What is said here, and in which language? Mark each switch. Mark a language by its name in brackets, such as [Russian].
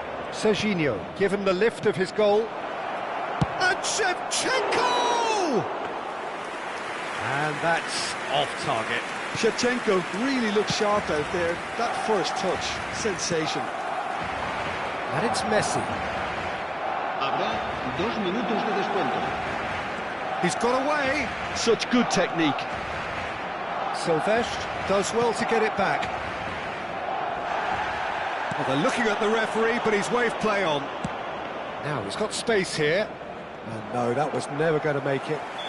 [English] Serginho, given the lift of his goal. And Shevchenko! And that's off target. Shevchenko really looks sharp out there. That first touch, sensation. And it's Messi. [Spanish] Habrá 2 minutos de descuento. [English] He's got away. Such good technique. Silvestre does well to get it back. Well, they're looking at the referee, but he's waved play on. Now, he's got space here. And no, that was never going to make it.